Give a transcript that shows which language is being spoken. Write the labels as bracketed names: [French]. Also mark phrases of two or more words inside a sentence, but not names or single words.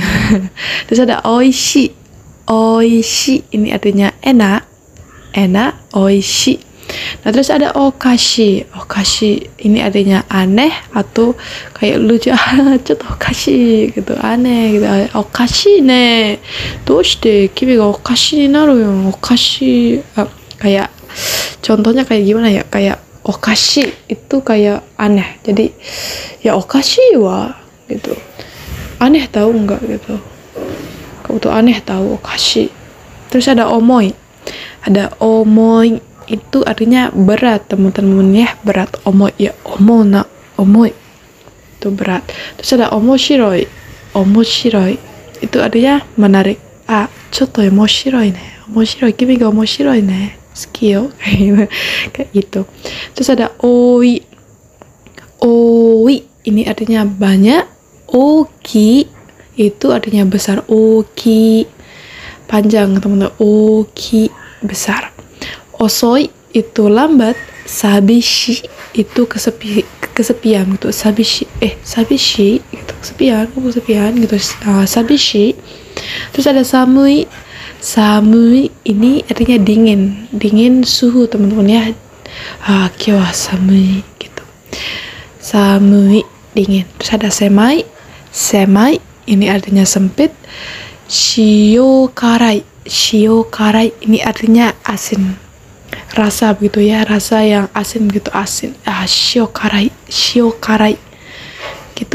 [Indonesian] Terus ada oishi ini artinya enak, oishi. Nah terus ada okashi ini artinya aneh atau kayak lucu. [Japanese] ちょっとおかし [Indonesian] gitu, aneh gitu. [Japanese] おかしね、どうして君がおかしになるよ、おかし. [Indonesian] Kayak contohnya kayak gimana ya, kayak okashi itu kayak aneh, jadi ya [Japanese] おかしは [Indonesian] gitu, aneh tahu enggak gitu, kamu tuh aneh tahu, okashi. Terus ada omoi itu artinya berat teman-teman ya, berat. Omoi ya, omoi itu berat. Terus ada omoshiroi itu artinya menarik. [Japanese] ちょっと面白いね、君が面白いね、好きよ, [Indonesian] kayak gitu. Terus ada oi ini artinya banyak. Oki itu artinya besar. Oki panjang teman-teman, oki besar. Osoi itu lambat. Sabishi itu kesepian gitu. Sabishi gitu, kesepian gitu. Sabishi. Terus ada samui ini artinya dingin suhu teman-teman ya. [Japanese] 今日は寒い [Indonesian] gitu, samui dingin. Terus ada semai ini artinya sempit. [Japanese] 塩辛い [Indonesian] ini artinya asin, rasa begitu ya, rasa yang asin gitu, asin. [Japanese] 塩辛い [Indonesian] gitu.